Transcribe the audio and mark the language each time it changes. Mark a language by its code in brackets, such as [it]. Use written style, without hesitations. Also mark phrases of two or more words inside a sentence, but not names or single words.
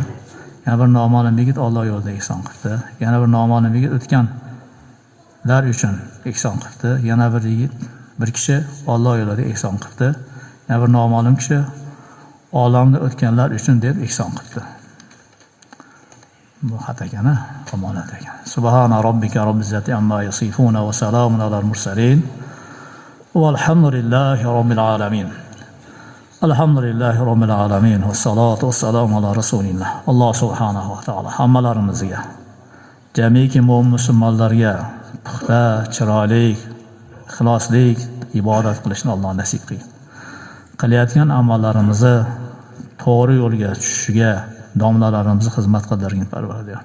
[uz] Yana bir noma'lum yigit Alloh yo'lida ehson qildi. Yana bir noma'lum yigit o'tganlar uchun ehson qildi. Yana bir yigit, bir kishi Alloh yo'lida ehson qildi. Yana bir noma'lum kishi olamda o'tganlar uchun deb ehson qildi. Bu xat ekan, omonat ekan. [ar] سبحان ربك رب العزة عما يصفون وسلام على المرسلين. والحمد لله رب العالمين. الحمد لله رب العالمين والصلاة والسلام على رسول الله. [uz] Alloh [ar] سبحانه وتعالى [uz] hammalarimizga, jamiki mo'min musulmonlarga puxta, chiroyli, ixlosli ibodat qilishni Alloh nasib qilsin. Qilayotgan amallarimizni to'g'ri yo'lga tushishiga domlalarimizni xizmat qildirgin Parvardigor.